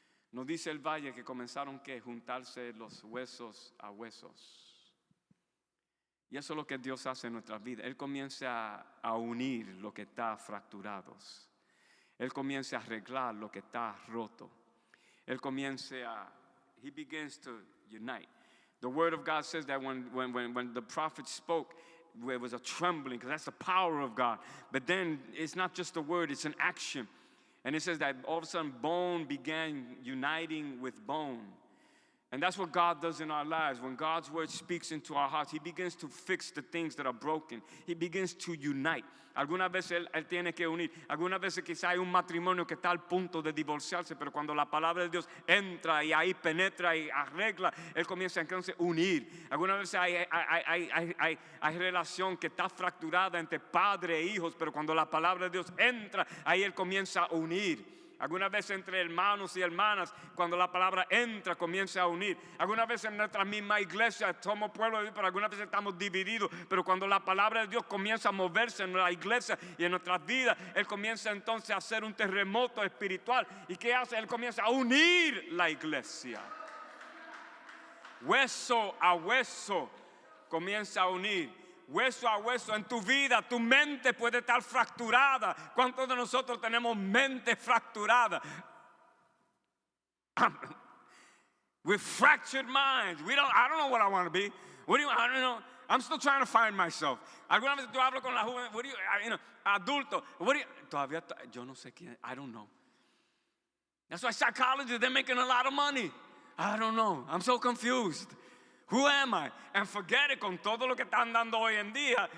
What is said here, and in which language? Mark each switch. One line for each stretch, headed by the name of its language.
Spanish: Nos dice el valle que comenzaron que juntarse los huesos a huesos. Y eso es lo que Dios hace en nuestras vidas. Él comienza a unir lo que está fracturado. Él comienza a arreglar lo que está roto. Él comienza
English: He begins to unite. The word of God says that when the prophet spoke, there was a trembling, because that's the power of God. But then it's not just a word, it's an action. And it says that all of a sudden bone began uniting with bone. And that's what God does in our lives. When God's word speaks into our hearts, He begins to fix the things that are broken. He begins to unite.
Spanish: Algunas veces él tiene que unir. Algunas veces quizá hay un matrimonio que está al punto de divorciarse, pero cuando la palabra de Dios entra y ahí penetra y arregla, Él comienza entonces a unir. Algunas veces hay relación que está fracturada entre padre e hijos, pero cuando la palabra de Dios entra, ahí Él comienza a unir. Algunas veces entre hermanos y hermanas, cuando la palabra entra, comienza a unir. Algunas veces en nuestra misma iglesia somos pueblo de Dios, pero algunas veces estamos divididos. Pero cuando la palabra de Dios comienza a moverse en la iglesia y en nuestras vidas, Él comienza entonces a hacer un terremoto espiritual. ¿Y qué hace? Él comienza a unir la iglesia. Hueso a hueso comienza a unir. Hueso a hueso en tu vida, tu mente puede estar fracturada. ¿Cuántos de nosotros tenemos mente fracturada?
English: With fractured minds. I don't know what I want to be. I don't know. I'm still trying to find myself.
Spanish: Alguna vez tú hablas con la juventud, adulto. Todavía, yo no sé quién.
English: I don't know. That's why psychologists, they're making a lot of money. I don't know. I'm so confused. Who am I? And forget it,
Spanish: con todo lo que están dando hoy en día.